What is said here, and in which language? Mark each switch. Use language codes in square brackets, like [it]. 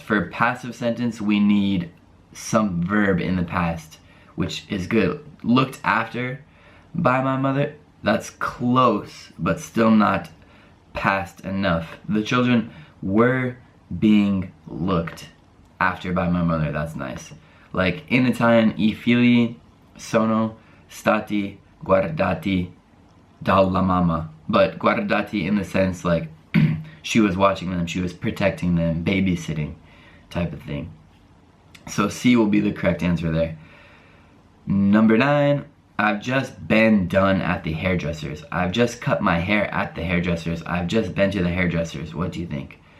[en] For passive sentence, we need some verb in the past, which is good. Looked after by my mother, that's close, but still not past enough. The children were being looked after by my mother. That's nice. Like in Italian, [it] I figli sono stati guardati dalla mamma. [en] But guardati in the sense like she was watching them, she was protecting them, babysitting type of thing. So C will be the correct answer there. Number 9, I've just been done at the hairdresser's. I've just cut my hair at the hairdresser's. I've just been to the hairdresser's. What do you think?